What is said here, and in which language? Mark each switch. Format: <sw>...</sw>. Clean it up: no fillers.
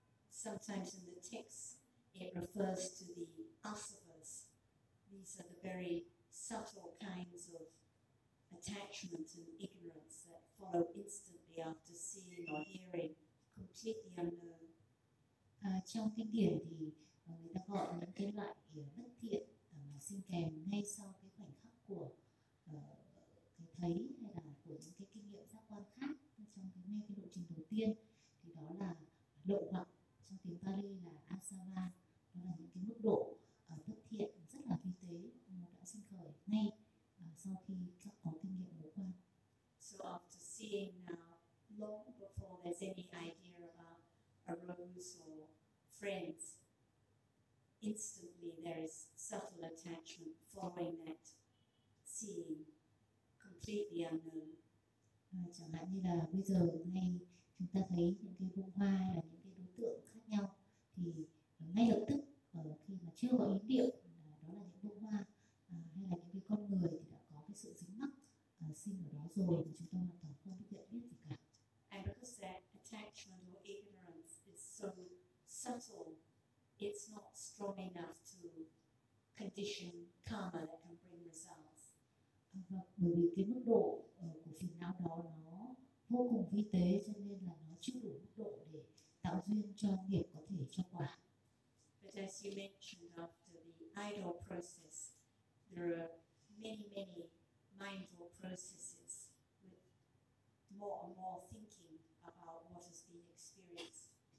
<en>sometimes in the text it refers to the asavas. These are the very subtle kinds of attachment and ignorance that follow instantly after seeing or hearing completely unknown.</en> <vi>Trong kinh điển thì người ta gọi những cái loại bất thiện mà sinh kèm ngay sau cái khoảnh khắc của cái thấy hay là của những cái kinh nghiệm giác quan khác trong cái ngay cái lộ trình đầu tiên, thì đó là lộ hoặc, trong tiếng Pali là asava, đó là những cái mức độ bất thiện rất là vi tế mà đã sinh khởi ngay sau khi các có kinh nghiệm ngũ quan.</vi> <en>So after seeing now, long before there's any idea about a rose or friends, instantly there is subtle attachment following that seeing completely unknown.</en> <vi>Chẳng hạn như là bây giờ ngay chúng ta thấy những cái bông hoa hay là những cái đối tượng khác nhau, thì ngay lập tức khi mà chưa có ý niệm đó là những bông hoa hay là những cái con người, thì đã có cái sự dính mắc sinh ở đó rồi thì chúng ta hoàn toàn không biết nhận biết gì cả.</vi> <en>And because that attachment or ignorance is so subtle, it's not strong enough to condition karma that can bring results.</en> <vi>Bởi vì cái mức độ của phiền não đó nó vô cùng vi tế, cho nên là nó chưa đủ mức độ để tạo duyên cho nghiệp có thể cho quả.</vi> <en>But as you mentioned, after the idle process, there are many, many mindful processes with more and more thinking about what has been experienced.</en>